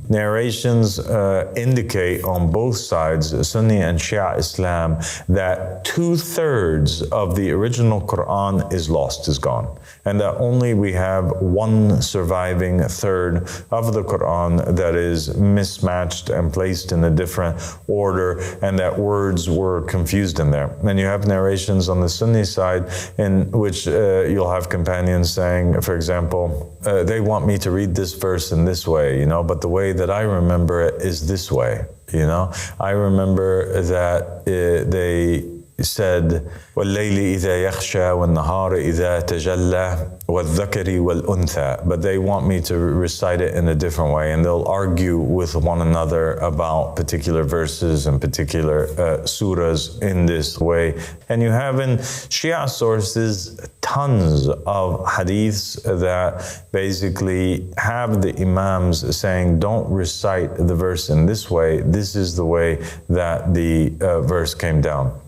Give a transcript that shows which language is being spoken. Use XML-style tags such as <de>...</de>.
<en>Narrations indicate on both sides, Sunni and Shia Islam, that 2/3 of the original Quran is lost, is gone, and that only we have one surviving third of the Quran that is mismatched and placed in a different order, and that words were confused in there. And you have narrations on the Sunni side in which you'll have companions saying, for example, they want me to read this verse in this way, but the way that I remember it is this way. I remember that they said,</en> <ar>وَاللَّيْلِ إِذَا يَخْشَى وَالنَّهَارِ إِذَا تَجَلَّى وَالذَّكَرِ وَالْأُنْثَى.</ar> <en>But they want me to recite it in a different way, and they'll argue with one another about particular verses and particular surahs in this way. And you have in Shia sources tons of hadiths that basically have the Imams saying, don't recite the verse in this way, this is the way that the verse came down.</en>